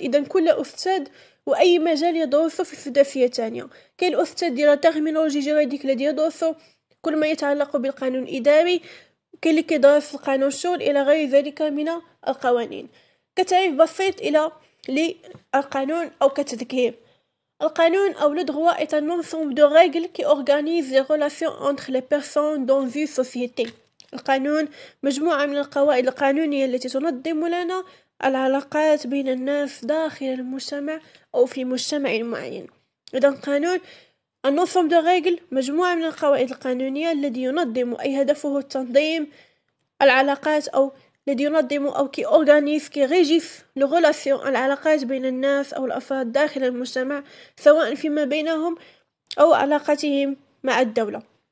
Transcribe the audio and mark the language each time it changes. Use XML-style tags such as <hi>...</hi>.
<ar>إذن كل أستاذ وأي مجال يدرسه في السداسية الثانية. كاين الأستاذ ديال تيرمينولوجي جوريديك الذي يدرس كل ما يتعلق بالقانون الإداري، كاين اللي كيدرس القانون الشغل إلى غير ذلك من القوانين. كتعريف بسيط إلى للقانون أو كتذكير. القانون أو</ar> <fr>le droit est un ensemble de règles qui organise les relations entre les personnes dans une société.</fr> <ar>القانون مجموعة من القواعد القانونية التي تنظم لنا العلاقات بين الناس داخل المجتمع أو في مجتمع معين. إذا القانون</ar> <fr>un ensemble de règles،</fr> <ar>مجموعة من القواعد القانونية الذي ينظم أي هدفه تنظيم العلاقات، أو الذي ينظم أو كي organise كي ريجيس لو relation العلاقات بين الناس أو الأفراد داخل المجتمع، سواء فيما بينهم أو علاقتهم مع الدولة.</ar>